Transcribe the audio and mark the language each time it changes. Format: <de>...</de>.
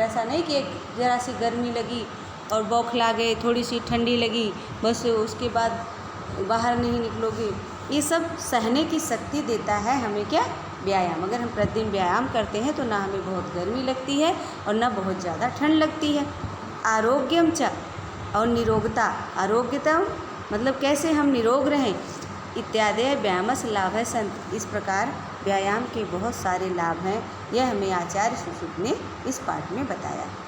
<hi>ऐसा नहीं कि एक जरा सी गर्मी लगी और बौखला गए, थोड़ी सी ठंडी लगी, बस उसके बाद बाहर नहीं निकलोगे। ये सब सहने की शक्ति देता है हमें क्या? व्यायाम। अगर हम प्रतिदिन व्यायाम करते हैं तो ना हमें बहुत गर्मी लगती है और ना बहुत ज़्यादा ठंड लगती है।</hi> <sa>आरोग्यम च,</sa> <hi>और निरोगता, आरोग्यता मतलब कैसे हम निरोग रहें।</hi> <sa>इत्यादि व्यायामस्य लाभः सन्ति।</sa> <hi>इस प्रकार व्यायाम के बहुत सारे लाभ हैं, यह हमें आचार्य सुश्रुत ने इस पाठ में बताया।</hi>